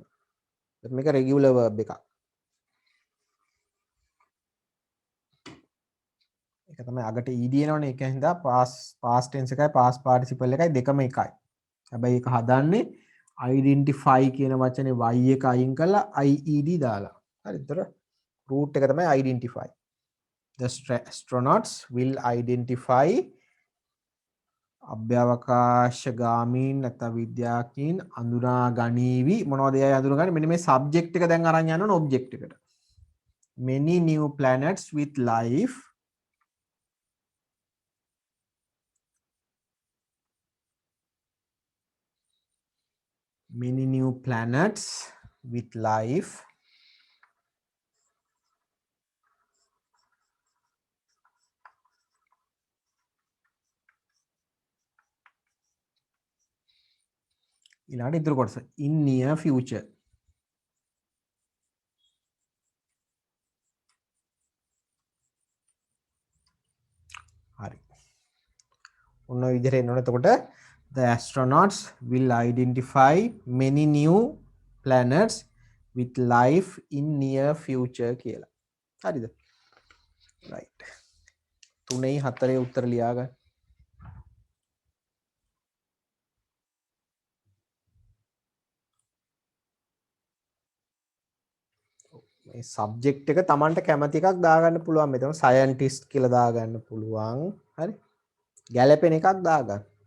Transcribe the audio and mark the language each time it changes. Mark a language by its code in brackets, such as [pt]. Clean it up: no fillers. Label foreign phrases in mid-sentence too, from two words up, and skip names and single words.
[si] මේක regular verb එකක්. ඒක තමයි අගට ed එනවනේ ඒක හින්දා [en] past tense [si] එකයි [en] past participle [si] එකයි දෙකම එකයි. හැබැයි ඒක හදන්නේ identify කියන වචනේ y එක අයින් කරලා ied දාලා. හරි. ඒතර root එක තමයි identify. [en] The astronauts will identify [si] අභ්‍යවකාශගාමීන් නැත්නම් විද්‍යාඥයින් අඳුනා ගනීවි මොනවද ඒ අඳුනගන්නේ මෙන්න මේ subject එක දැන් අරන් යනවනේ object එකට. [en] Many new planets with life many new planets with life [si] ඊළඟට ඉතුරු කොටස [en] in near future [si] හරි ඔන්න ඔය විදිහට එන්න ඕනේ එතකොට [en] the astronauts will identify many new planets with life in near future [si] කියලා හරිද [en] right 3-4 [si] උත්තර ලියා ගන්න මේ සබ්ජෙක්ට් එක Tamanට කැමති එකක් දාගන්න පුළුවන් මෙතන සයන්ටිස්ට් කියලා දාගන්න පුළුවන් හරි ගැලපෙන එකක් දාගන්න